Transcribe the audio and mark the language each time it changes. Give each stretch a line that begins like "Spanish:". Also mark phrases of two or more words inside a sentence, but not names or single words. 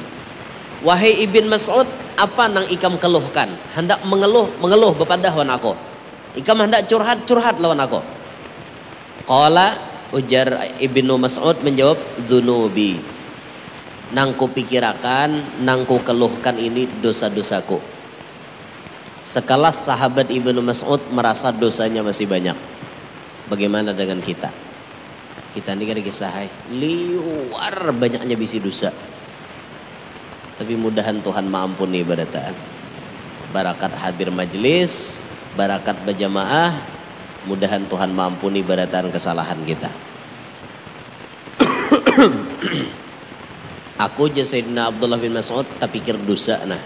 Indonesian: Wahai Ibn Mas'ud,
Banjar: apa nang ikam keluhkan? Hendak mengeluh bepadah lawan aku. Ikam hendak curhat lawan aku. Qala, ujar Ibnu Mas'ud menjawab, dzunubi. Nang ku pikirakan, nang ku keluhkan ini dosa-dosaku. Sekelas sahabat Ibnu Mas'ud merasa dosanya masih banyak. Bagaimana dengan kita? Kita ini kan kisah liwar banyaknya bisi dosa. Tapi mudahan Tuhan maampuni barataan. Barakat hadir majelis, barakat berjamaah, mudahan Tuhan maampuni barataan kesalahan kita. Aku je Sayyidina Abdullah bin Mas'ud tak pikir dosa nah.